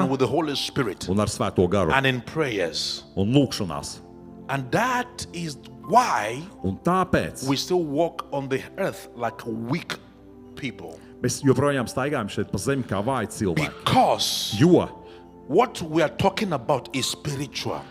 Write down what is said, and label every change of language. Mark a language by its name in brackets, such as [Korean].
[English] and with the Holy Spirit [Latvian] un ar Svēto garu [English] and in prayers. [Latvian] un lūkšanās. [English] And that is why [Latvian] Un tāpēc [English] we still walk on the earth like weak people. [Latvian] mēs joprojām staigājam šeit pa zemi kā vāji cilvēki. [English] Because [Latvian] Jo [English] what we are talking about is spiritual.